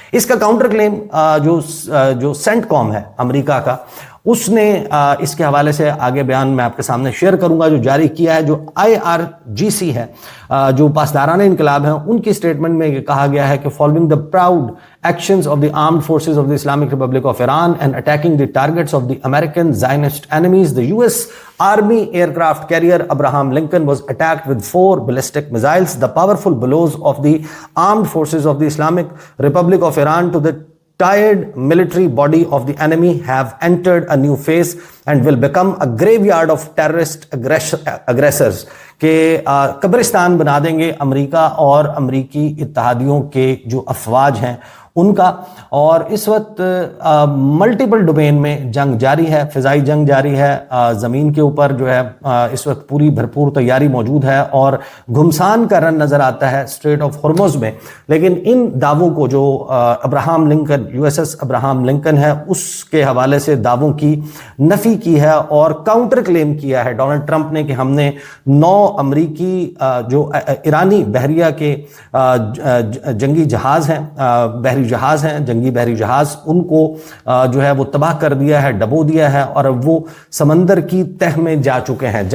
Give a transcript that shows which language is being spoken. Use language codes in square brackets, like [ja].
[hi] इसका counter claim जो CENTCOM है अमेरिका का, उसने इसके हवाले से आगे बयान मैं आपके सामने शेयर करूंगा जो जारी किया है। जो IRGC है, जो पासदाराना इनकलाब है, उनकी स्टेटमेंट में कहा गया है कि [en] Following the proud actions of the armed forces of the Islamic Republic of Iran and attacking the targets of the American Zionist enemies, the US Army aircraft carrier Abraham Lincoln was attacked with 4 ballistic missiles. The powerful blows of the armed forces of the Islamic Republic of Iran to the tired military body of the enemy have entered a new phase and will become a graveyard of terrorist aggressors, [hi] के कब्रिस्तान बना देंगे America और अमेरिकी इत्तेहादियों के जो अफवाज हैं उनका। और इस वक्त मल्टीपल डोमेन में जंग जारी है, फिजाई जंग जारी है, ज़मीन के ऊपर जो है इस वक्त पूरी भरपूर तैयारी मौजूद है और घुमसान का रन नज़र आता है स्ट्रेट ऑफ हॉर्मुज़ में। लेकिन इन दावों को जो Abraham Lincoln, USS Abraham Lincoln है, उसके हवाले से दावों की नफ़ी की है और काउंटर क्लेम किया है डोनाल्ड ट्रंप ने कि हमने 9 अमरीकी जो ईरानी बहरिया के जंगी जहाज़ हैं, बहरी जहाज हैं, जंगी बहरी जहाज, उनको जो है वो तबाह कर दिया है, डबो दिया है और अब वो समंदर की तह में जा चुके हैं।